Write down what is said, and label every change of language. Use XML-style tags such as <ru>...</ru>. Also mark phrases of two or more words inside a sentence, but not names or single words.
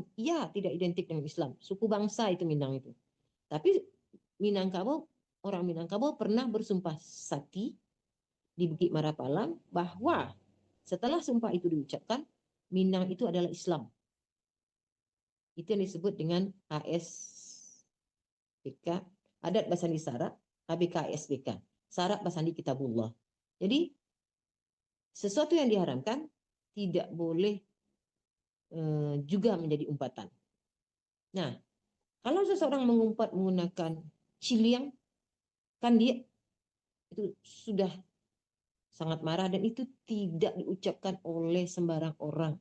<id>Iya, tidak identik dengan Islam. Suku bangsa itu Minang itu. Tapi Minangkabau, orang Minangkabau pernah bersumpah sati di Bukit Marapalam bahwa setelah sumpah itu diucapkan, Minang itu adalah Islam. Itu yang disebut dengan ASBK,</id> <min>Adat Basandi Sarak,</min> <id>ABK ASBK,</id> <min>Sarak Basandi Kitabullah.</min> <id>Jadi sesuatu yang diharamkan tidak boleh juga menjadi umpatan. Nah, kalau seseorang mengumpat menggunakan ciliang, kan dia itu sudah sangat marah dan itu tidak diucapkan oleh sembarang orang.</id>